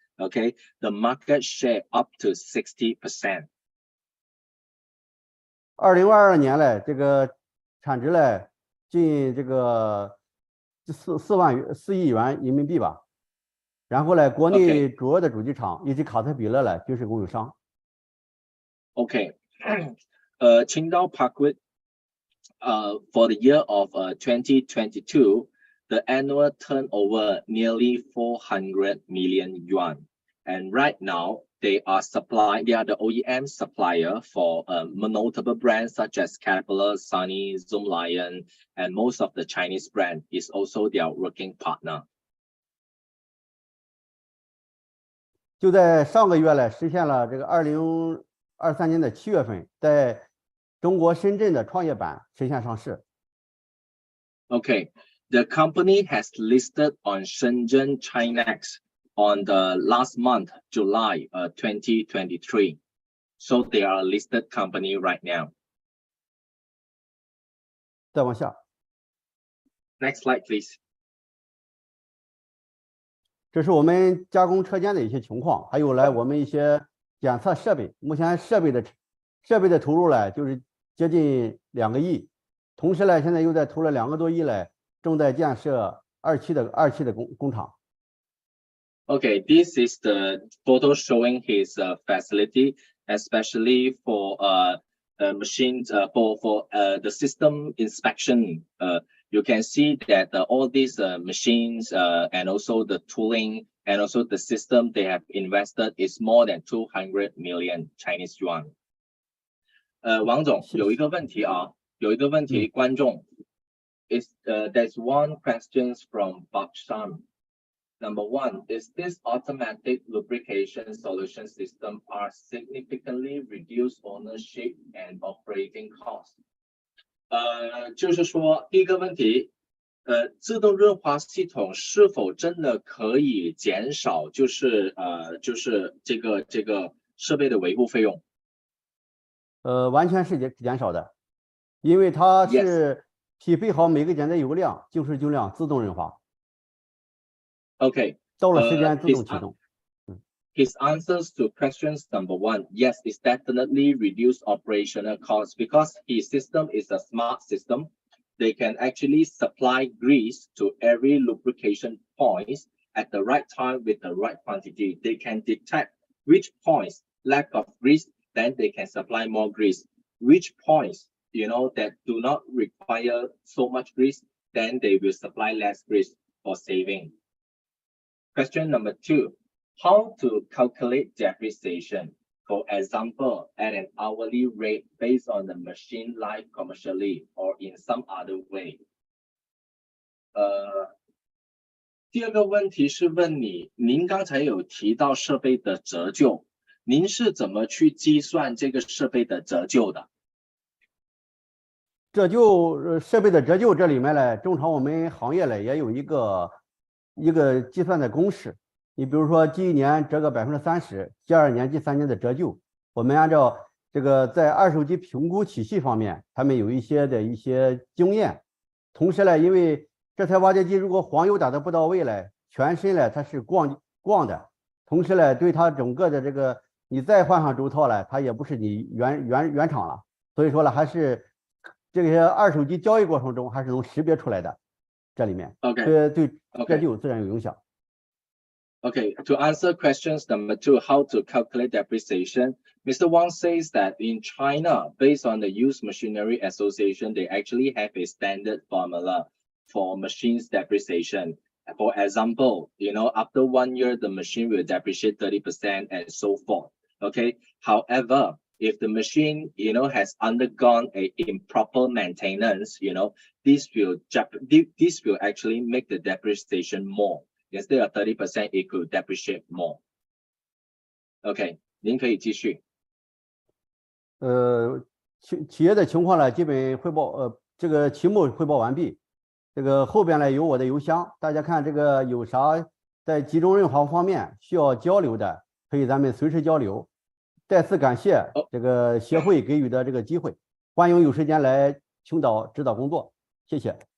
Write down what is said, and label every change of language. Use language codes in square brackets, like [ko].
[en] Okay, the market share up to 60%. [zh] 2022年嘞，这个产值嘞近这个4亿元人民币吧。然后呢，国内主要的主机厂以及卡特彼勒嘞均是供应商。 [en] Okay, Qingdao Park for the year of 2022, the annual turnover nearly 400 million yuan. And right now, they are the OEM supplier for notable brands such as Caterpillar, Sony, Zoomlion, and most of the Chinese brand is also their working partner. [zh] 就在上个月嘞，实现了这个2023年的7月份，在中国深圳的创业板实现上市。 [en] Okay, the company has listed on Shenzhen Chinex on the last month, July 2023. So they are a listed company right now. [zh] 再往下。 [en] Next slide, please. [zh] 这是我们加工车间的一些情况，还有我们一些检测设备。目前设备的投入嘞，就是接近2个亿，同时呢，现在又在投了2个多亿嘞，正在建设二期的工厂。 [en] Okay, this is the photo showing his facility, especially for machines for the system inspection. You can see that all these machines and also the tooling and also the system they have invested is more than 200 million Chinese yuan. [zh] 王总，有一个问题啊，观众 [en] is there's one questions from Bakshan. Number one, is this automatic lubrication solution system are significantly reduce ownership and operating costs? [zh] 就是说第一个问题，自动润滑系统是否真的可以减少就是这个设备的维护费用？完全是减少的，因为它是匹配好每个检测油量，净时均量自动润滑。 [en] Okay. [zh] 到了时间自动启动。 [en] His answers to questions number one, yes, it's definitely reduce operational costs because his system is a smart system. They can actually supply grease to every lubrication point at the right time with the right quantity. They can detect which points lack of grease, then they can supply more grease. Which points, that do not require so much grease, then they will supply less grease for saving. Question number two, how to calculate depreciation? For example, at an hourly rate based on the machine life commercially or in some other way. [zh] 第二个问题是问您刚才有提到设备的折旧，您是怎么去计算这个设备的折旧的？设备的折旧这里面呢，正常我们行业呢也有一个计算的公式。你比如说第1年折个30%，第2年、第3年的折旧，我们按照这个在二手机评估体系方面，他们有一些经验。同时呢，因为这台挖掘机如果黄油打得不到位嘞，全身嘞它是逛的，同时呢，对它整个的这个你再换上轴套了，它也不是你原厂了。所以说呢，还是这些二手机交易过程中还是能识别出来的，这里面对折旧自然有影响。 [en] Okay, to answer questions number two, how to calculate depreciation, Mr. Wang says that in China, based on the Used Machinery Association, they actually have a standard formula for machines depreciation. For example, after 1 year, the machine will depreciate 30% and so forth. Okay. However, if the machine, has undergone a improper maintenance, this will actually make the depreciation more. Instead of 30%, it could depreciate more. [zh] OK， 您可以继续。企业的情况呢，基本汇报，这个题目汇报完毕。这个后边呢有我的邮箱，大家看这个有啥在集中任行方面需要交流的，可以咱们随时交流。再次感谢这个协会给予的这个机会，欢迎有时间来青岛指导工作，谢谢。